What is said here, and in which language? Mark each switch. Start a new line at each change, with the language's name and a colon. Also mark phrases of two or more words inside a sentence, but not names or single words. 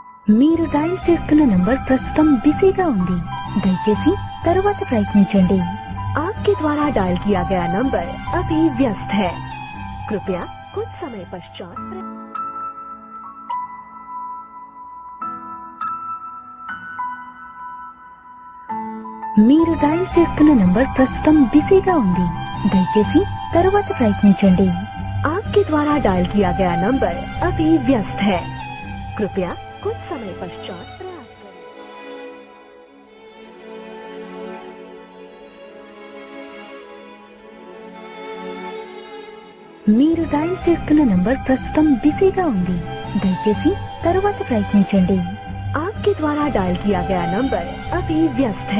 Telugu: మీరు డయల్ చేస్తున్న నంబర్ ప్రస్తుతం బిజీగా ఉంది. దయచేసి తరువాత ప్రయత్నించండి.
Hindi: आपके द्वारा डायल किया गया नंबर अभी व्यस्त है. कृपया कुछ समय पश्चात
Telugu: మీరు డయల్ చేస్తున్న నంబర్ ప్రస్తుతం బిజీగా ఉంది. దయచేసి తరువాత ప్రయత్నించండి.
Hindi: आपके द्वारा डायल किया गया नंबर अभी व्यस्त है. कृपया कुछ समय पश्चात प्रयास करें.
Telugu: మీరు డయల్ చేస్తున్న నంబర్ ప్రస్తుతం బిజీగా ఉంది. దయచేసి తరువాత ప్రయత్నించండి.
Hindi: आपके द्वारा डायल किया गया नंबर अभी व्यस्त है.